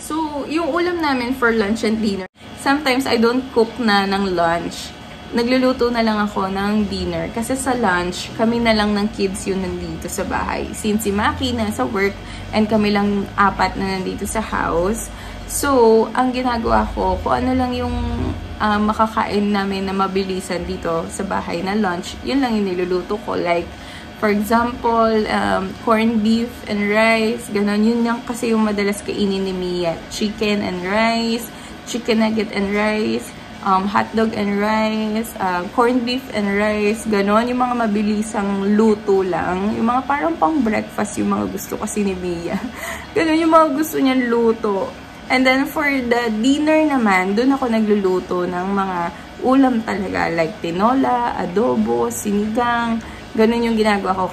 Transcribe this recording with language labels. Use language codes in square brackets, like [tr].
[en] So, [tl] yung ulam namin [en] for lunch and dinner, sometimes I don't cook na ng lunch. [tl] Nagluluto na lang ako ng dinner. Kasi sa lunch, kami na lang ng kids yun nandito sa bahay. Since si Maki nasa work and kami lang apat na nandito sa house. So, ang ginagawa ko, kung ano lang yung makakain namin na mabilisan dito sa bahay na lunch, yun lang yung niluluto ko. [en] Like, for example, corned beef and rice, ganon. [tl] Yun lang kasi yung madalas kainin ni Mia. [en] Chicken and rice, chicken nugget and rice, hotdog and rice, corned beef and rice, ganon. [tl] Yung mga mabilisang luto lang. Yung mga parang pang breakfast yung mga gusto kasi ni Mia. Ganon yung mga gusto niyang luto. [en] And then for the dinner [tl] naman, doon ako nagluluto ng mga ulam talaga. Like tinola, adobo, sinigang. Ganon yung ginagawa ko.